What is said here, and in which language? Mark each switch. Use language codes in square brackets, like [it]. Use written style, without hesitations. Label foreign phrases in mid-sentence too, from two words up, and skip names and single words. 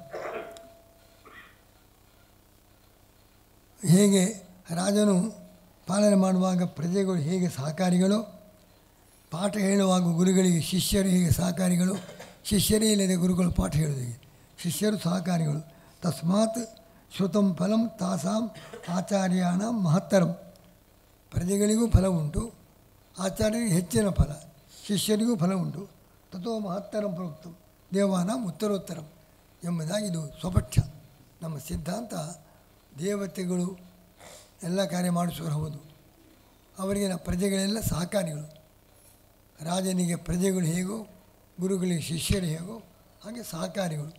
[kn] ಹೇಗೆ ರಾಜನು ಪಾಲನೆ ಮಾಡುವಾಗ ಪ್ರಜೆಗಳು ಹೇಗೆ ಸಹಕಾರಿಗಳು, ಪಾಠ ಹೇಳುವಾಗ ಗುರುಗಳಿಗೆ ಶಿಷ್ಯರು ಹೇಗೆ ಸಹಕಾರಿಗಳು, ಶಿಷ್ಯರೇ ಇಲ್ಲದೆ ಗುರುಗಳು ಪಾಠ ಹೇಳುವುದಿಗೆ ಶಿಷ್ಯರು ಸಹಕಾರಿಗಳು. [sa] तस्मात् श्रुतं फलं तासां आचार्याण महत्तरं. [kn] ಪ್ರಜೆಗಳಿಗೂ ಫಲ ಉಂಟು, ಆಚಾರ್ಯರಿಗೆ ಹೆಚ್ಚಿನ ಫಲ, ಶಿಷ್ಯರಿಗೂ ಫಲ ಉಂಟು. [sa] तथो महत्तरं प्रोक्तं देवानां उत्तरोत्तरं [kn] ಎಂಬುದಾಗಿ ಇದು ಸ್ವಪಕ್ಷ. ನಮ್ಮ ಸಿದ್ಧಾಂತ ದೇವತೆಗಳು ಎಲ್ಲ ಕಾರ್ಯ ಮಾಡಿಸುವರು ಹೌದು, ಅವರಿಗೆ ಪ್ರಜೆಗಳೆಲ್ಲ ಸಹಕಾರಿಗಳು. ರಾಜನಿಗೆ ಪ್ರಜೆಗಳು ಹೇಗೋ, ಗುರುಗಳಿಗೆ ಶಿಷ್ಯರು ಹೇಗೋ ಹಾಗೆ ಸಹಕಾರಿಗಳು.